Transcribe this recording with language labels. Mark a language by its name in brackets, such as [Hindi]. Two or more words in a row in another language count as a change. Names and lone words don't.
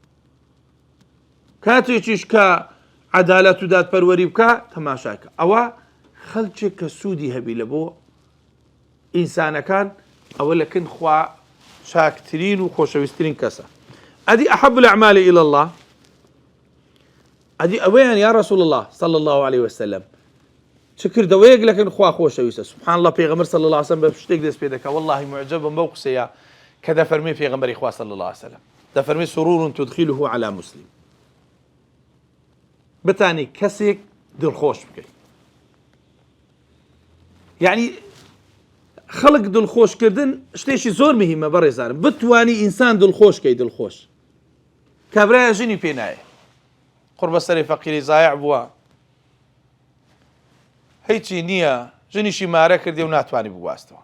[Central Kurdish] کاتێکیش کە عەدالەت و دادپەروەری بکە تەماشاکە، ئەوە خەڵکێک کە سوودی هەبی لە بۆ ئینسانەکان ئەوە لەکن خوا چاکترین و خۆشەویستترین کەسە. [Arabic] ئەدی ئەحەب الأعمال إلى الله، [Central Kurdish] ئەدی ئەوەیان [Arabic] یا رسول الله صلى الله عليه وسلم [Central Kurdish] چ کردەوەیەک لەکن خوا خۆشەویستە. سبحان الله پێغەمبەر [Arabic] صلى الله عليه وسلم [Central Kurdish] بە شتێک دەست پێ دەکا والله معجبم بەو قسەیە کە دەفەرمێ پێغەمبەری خوا [Arabic] صلى الله عليه وسلم [Central Kurdish] دەفەرمێ [Arabic] سرور تدخله على مسلم، [Central Kurdish] بتانی کەسێک دڵخۆش بکەیت. یعنی خەڵک دڵخۆشکردن شتێکی زۆر مهمە بەڕێزانم، بتوانی ئینسان دڵخۆشکەی دڵخۆش. کابرایە ژنی پێ نایە قوربە سەری فەقیری زایع بووە هیچی نییە، ژنیشی مارە کردی و ناتوانی بگواستەوە.